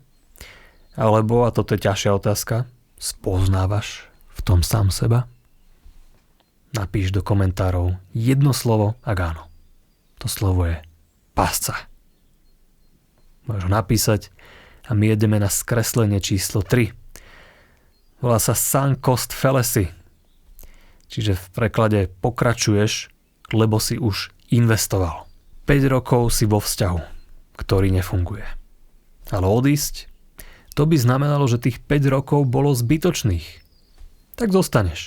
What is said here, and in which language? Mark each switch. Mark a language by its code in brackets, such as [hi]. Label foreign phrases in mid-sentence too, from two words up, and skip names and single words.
[sk] Alebo, a toto je ťažšia otázka, spoznávaš v tom sám seba? Napíš do komentárov jedno slovo, ak áno. To slovo je pásca. Môžeš ho napísať a my jedeme na skreslenie číslo 3. Volá sa [en] sunk cost fallacy. [sk] Čiže v preklade pokračuješ, lebo si už investoval. 5 rokov si vo vzťahu, ktorý nefunguje. Ale odísť, to by znamenalo, že tých 5 rokov bolo zbytočných. Tak zostaneš.